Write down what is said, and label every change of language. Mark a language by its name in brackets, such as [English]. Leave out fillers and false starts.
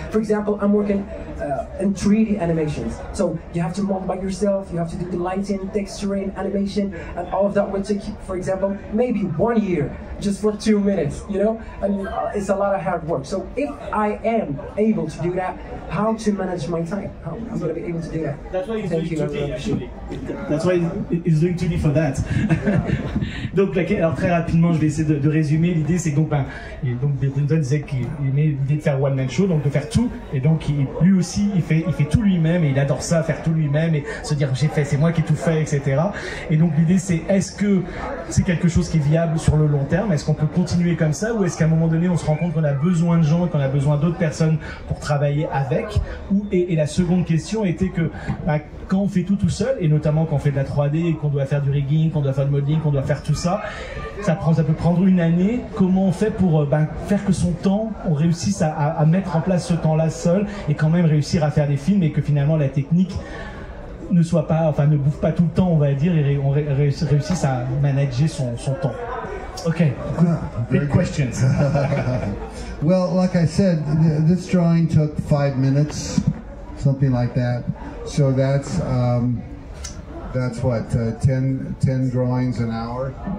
[English] For example, I'm working in 3D animations, so you have to model by yourself, you have to do the lighting, texturing, animation, and all of that will take, for example, maybe 1 year just for 2 minutes, you know, and it's a lot of hard work. So if I am able to do that, how to manage my time? How I'm going to be able to do that? That's why he's doing 2D actually. That's why he's doing 2D for that. [French] Donc, alors très rapidement, je vais essayer de résumer. L'idée, c'est donc Bill Clinton disait qu'il aimait l'idée de faire one man show, donc de faire tout, et donc lui aussi il fait tout lui-même, et il adore ça, faire tout lui-même et se dire j'ai fait, c'est moi qui ai tout fait, etc. Et donc l'idée c'est, est-ce que c'est quelque chose qui est viable sur le long terme, est-ce qu'on peut continuer comme ça, ou est-ce qu'à un moment donné on se rend compte qu'on a besoin de gens et qu'on a besoin d'autres personnes pour travailler avec, et la seconde question était que quand on fait tout seul, et notamment quand on fait de la 3D et qu'on doit faire du rigging, qu'on doit faire du modeling, qu'on doit faire tout ça, ça peut prendre une année. Comment on fait pour faire que son temps, on réussisse à mettre en place ce temps-là seul et quand même réussir à faire des films, et que finalement la technique ne bouffe pas tout le temps, on va dire, et on réussisse à manager son temps. [English] Okay, big questions. Well, like I said, this drawing took 5 minutes, something like that. So that's what 10 drawings an hour.